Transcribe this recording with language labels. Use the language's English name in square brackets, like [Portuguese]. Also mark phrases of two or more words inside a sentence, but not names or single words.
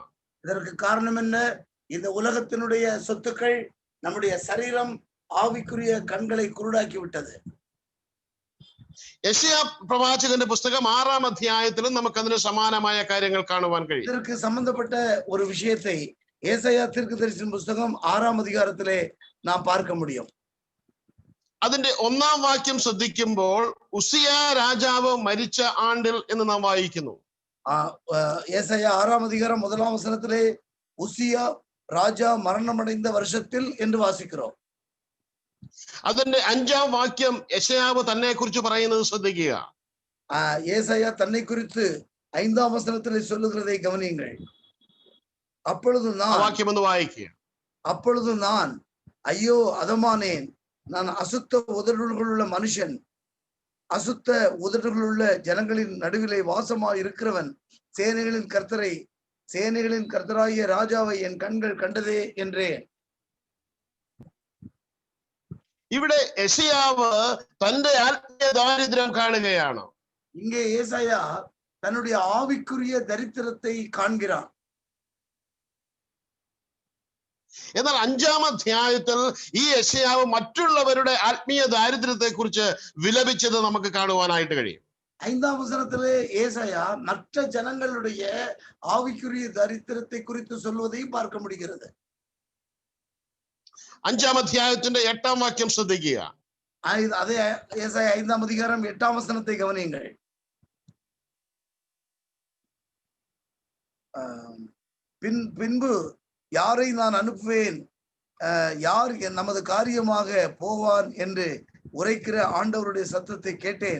[Tamil] இதற்கு காரணம் என்ன? இந்த உலகத்தினுடைய சொத்துக்கள் நம்முடைய சரீரம், ஆவிக்குரிய கண்களை குருடாக்கி விட்டது. [Malayalam] യെശയ്യാ പ്രവാചകന്റെ പുസ്തകം 6-ാം അധ്യായത്തിലും നമുക്ക് അതിന് സമാനമായ കാര്യങ്ങൾ കാണുവാൻ കഴിയും. [Tamil] இதற்கு சம்பந்தப்பட்ட ஒரு விஷயத்தை ஏசாயா தீர்க்கதரிசியின் புஸ்தகம் 6-ஆம் அதிகாரத்திலே நாம் பார்க்க முடியும். [Malayalam] അതിന്റെ 1-ാം വാക്യം ശ്രദ്ധിക്കുമ്പോൾ ഉസിയ രാജാവ് മരിച്ച ആണ്ടിൽ എന്ന് നാം വായിക്കുന്നു. [Tamil] ஏசாயா 6-ஆம் அதிகாரம் 1-ஆம் வசனத்திலே உசியா ராஜா மரணமடைந்த வருஷத்தில் என்று வாசிக்கிறோம். [Malayalam] അതിന്റെ 5-ാം വാക്യം യെശയ്യാവ് തന്നെ കുറിച്ച് പറയുന്നത് ശ്രദ്ധിക്കുക. [Tamil] ஏசாயா தன்னை குறித்து 5-ஆம் வசனத்திலே சொல்லுகிறதை கவனியுங்கள். [Malayalam] വാക്യം ഒന്ന് വായിക്കുക. [Tamil] அப்பொழுது நான் ஐயோ அதமானேன், நான் அசுத்த உதடுகளுள்ள மனுஷன், அசுத்த உதடுகளுள்ள ஜனங்களின் நடுவிலே வாசமாய் இருக்கிறவன், சேனைகளின் கர்த்தராகிய ராஜாவை என் கண்கள் கண்டதே என்றேன். [Malayalam] ഇവിടെ യെശയ്യാവ് തന്റെ ആത്മീയ ദാരിദ്ര്യം കാണുകയാണ്. [Tamil] இங்கே ஏசாயா தன்னுடைய ஆவிக்குரிய தரித்திரத்தை காண்கிறான். [Malayalam] എന്നാൽ 5-ാം അധ്യായത്തിൽ ഈ യെശയ്യാവ് മറ്റുള്ളവരുടെ ആത്മീയ ദാരിദ്ര്യത്തെ കുറിച്ച് വിലപിച്ചത് നമുക്ക് കാണുവാനായിട്ട് കഴിയും. [Tamil] 5-ஆம் வசனத்திலே ஏசாயா மற்ற ஜனங்களுடைய ஆவிக்குரிய தரித்திரத்தை குறித்து சொல்வதை பார்க்க முடிகிறது. [Malayalam] 5-ാം അധ്യായത്തിന്റെ 8-ാം വാക്യം ശ്രദ്ധിക്കുക. [Tamil] அதே ஏசாயா 5-ஆம் அதிகாரம் 8-ஆம் வசனத்தை கவனியுங்கள். பின்பு யாரை நான் அனுப்புவேன், யார் நமது காரியமாக போவான் என்று உரைக்கிற ஆண்டவருடைய சத்தத்தை கேட்டேன்.